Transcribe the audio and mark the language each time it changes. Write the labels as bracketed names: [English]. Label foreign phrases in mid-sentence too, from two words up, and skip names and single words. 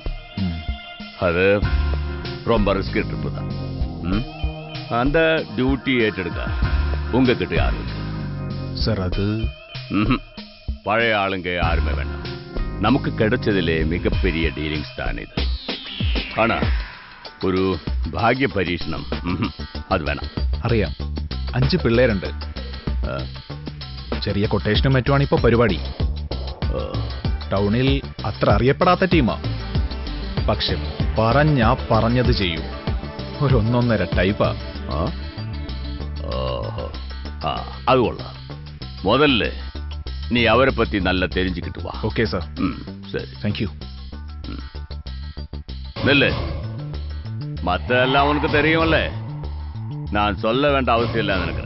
[Tamil] அது ரொம்ப [English] risky trip [Tamil] தான். அந்த டியூட்டி ஏற்றெடுக்க உங்ககிட்ட யாரு சார்? அது பழைய ஆளுங்க யாருமே வேண்டாம். நமக்கு கிடைச்சதிலே மிகப்பெரிய டீலிங்ஸ் தான் இது. [Malayalam] ஆனா ഒരു ഭാഗ്യ പരീക്ഷണം അത് വേണം. അറിയാം. 5 പിള്ളേരുണ്ട്. ചെറിയ കൊട്ടേഷനും മറ്റുമാണ് ഇപ്പൊ പരിപാടി. ടൗണിൽ അത്ര അറിയപ്പെടാത്ത ടീമാ. പക്ഷെ പറഞ്ഞത് ചെയ്യും. ഒരു 1.5 ടൈപ്പാ. [Tamil] அது கொள்ளலாம். முதல்ல நீ அவரை பத்தி நல்லா தெரிஞ்சுக்கிட்டு வா. ஓகே சார். சரி, தேங்க்யூ. நெல்லு மத்த எல்லாம் உனக்கு தெரியும்ல, நான் சொல்ல வேண்டிய அவசியம் இல்ல நினைக்கிறேன்.